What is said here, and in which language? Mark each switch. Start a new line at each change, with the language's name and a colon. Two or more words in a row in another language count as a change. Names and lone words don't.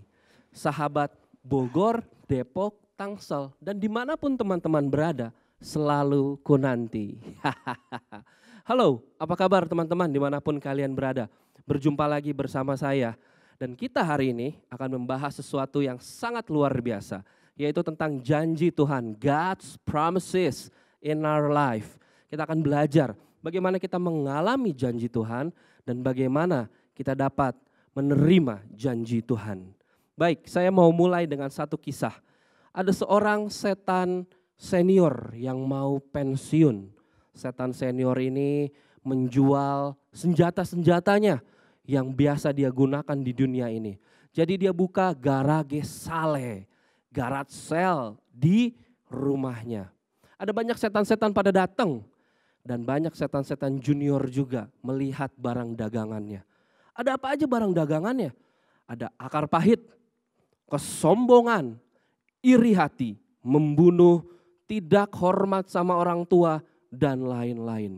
Indonesian: Sahabat Bogor, Depok, Tangsel, dan dimanapun teman-teman berada, selalu kunanti. Halo, apa kabar teman-teman dimanapun kalian berada? Berjumpa lagi bersama saya. Dan kita hari ini akan membahas sesuatu yang sangat luar biasa, yaitu tentang janji Tuhan,
English: God's promises in our life.
Indonesian: Kita akan belajar bagaimana kita mengalami janji Tuhan dan bagaimana kita dapat menerima janji Tuhan. Baik, saya mau mulai dengan satu kisah. Ada seorang setan senior yang mau pensiun. Setan senior ini menjual senjata-senjatanya yang biasa dia gunakan di dunia ini. Jadi dia buka
English: garage sale, garage sale
Indonesian: di rumahnya. Ada banyak setan-setan pada datang dan banyak setan-setan junior juga melihat barang dagangannya. Ada apa aja barang dagangannya? Ada akar pahit, kesombongan, iri hati, membunuh, tidak hormat sama orang tua, dan lain-lain.